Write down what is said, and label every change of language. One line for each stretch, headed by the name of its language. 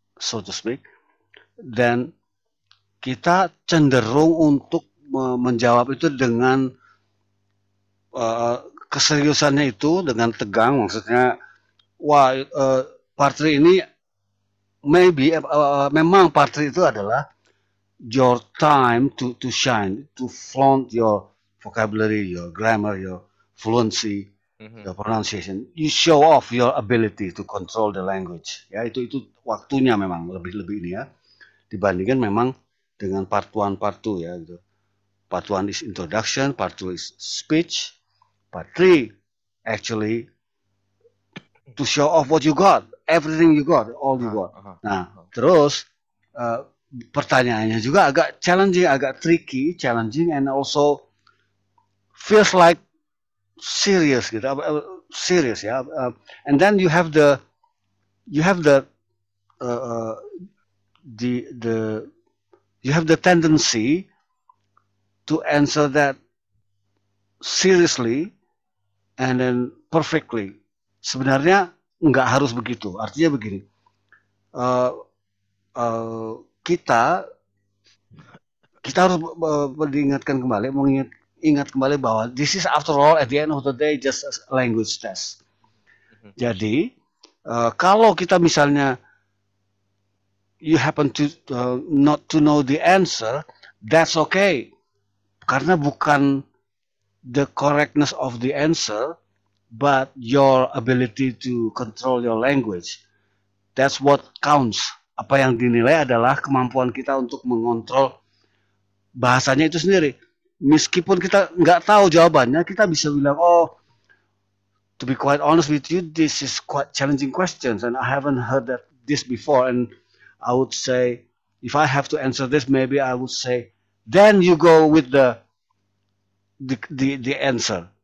English: so to speak.
Indonesian: Dan kita cenderung untuk menjawab itu dengan uh, keseriusannya itu dengan tegang, maksudnya wah partri ini maybe memang partri itu adalah
English: your time to shine, to flaunt your vocabulary, your grammar, your fluency, Mhm. your pronunciation. You show off your ability to control the language.
Indonesian: Ya itu waktunya memang lebih ini ya dibandingkan memang dengan part 1 part 2 ya gitu.
English: Part 1 is introduction, part 2 is speech, part 3 actually to show off what you got, everything you got, all you Aha, got. aha, Nah, aha.
Indonesian: terus uh, pertanyaannya juga agak challenging, agak tricky,
English: challenging, and also feels like serious
Indonesian: gitu, serious ya.
English: And then you have uh, uh, the you have the tendency to answer that seriously and then perfectly.
Indonesian: Sebenarnya nggak harus begitu. Artinya begini, uh, uh, kita kita harus diingatkan kembali, ingat kembali bahwa
English: this is after all at the end of the day just a language test. Mhm.
Indonesian: Jadi kalau kita misalnya
English: you happen to not to know the answer, that's okay.
Indonesian: Karena bukan
English: the correctness of the answer, but your ability to control your language. That's what counts.
Indonesian: Apa yang dinilai adalah kemampuan kita untuk mengontrol bahasanya itu sendiri. Meskipun kita nggak tahu jawabannya, kita bisa bilang,
English: oh, to be quite honest with you, this is quite challenging questions, and I haven't heard that this before. And I would say, if I have to answer this, maybe I would say, then you go with the answer.